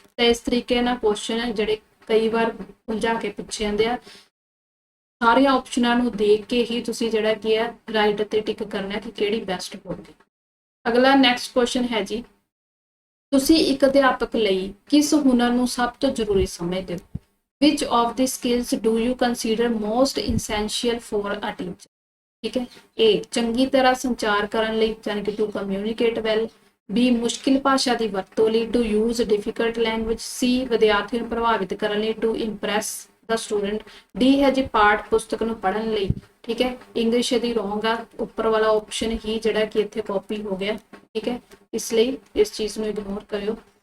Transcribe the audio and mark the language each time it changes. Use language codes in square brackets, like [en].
[pa] ਤਾਂ ਇਸ ਤਰੀਕੇ ਨਾਲ ਕੁਐਸਚਨ ਹੈ ਜਿਹੜੇ ਕਈ ਵਾਰ ਉਲਝਾ ਕੇ ਪੁੱਛੇ ਜਾਂਦੇ ਆ, ਸਾਰੀਆਂ ਆਪਸ਼ਨਾਂ ਨੂੰ ਦੇਖ ਕੇ ਹੀ ਤੁਸੀਂ ਜਿਹੜਾ ਕੀ ਹੈ ਰਾਈਟ ਤੇ ਟਿਕ ਕਰਨਾ ਕਿ ਕਿਹੜੀ ਬੈਸਟ ਹੋਊਗੀ। ਅਗਲਾ ਨੈਕਸਟ ਕੁਐਸਚਨ ਹੈ ਜੀ, ਤੁਸੀਂ ਇੱਕ ਅਧਿਆਪਕ ਲਈ ਕਿਸ ਹੁਨਰ ਨੂੰ ਸਭ ਤੋਂ ਜ਼ਰੂਰੀ ਸਮਝਦੇ ਹੋ? [en] Which of the skills do you consider most essential for a teacher? [pa] ਠੀਕ ਹੈ। A ਚੰਗੀ ਤਰ੍ਹਾਂ ਸੰਚਾਰ ਕਰਨ ਲਈ, ਯਾਨੀ ਕਿ [en] to communicate well। [pa] B ਮੁਸ਼ਕਿਲ ਭਾਸ਼ਾ ਦੀ ਵਰਤੋਂ ਲਈ, [en] to use difficult language। [pa] C ਵਿਦਿਆਰਥੀ ਨੂੰ ਪ੍ਰਭਾਵਿਤ ਕਰਨ ਲਈ, [en] to impress the student। [pa] D ਹੈ ਜੀ ਪਾਠ ਪੁਸਤਕ ਨੂੰ ਪੜ੍ਹਨ ਲਈ, ਠੀਕ ਹੈ। ਇੰਗਲਿਸ਼ ਦੀ ਰੋਂਗ ਆ, ਉੱਪਰ ਵਾਲਾ ਆਪਸ਼ਨ ਹੀ ਜਿਹੜਾ ਕਿ ਇੱਥੇ ਕਾਪੀ ਹੋ ਗਿਆ, ਠੀਕ ਹੈ, ਇਸ ਲਈ ਇਸ ਚੀਜ਼ ਨੂੰ ਇਗਨੋਰ ਕਰਿਓ।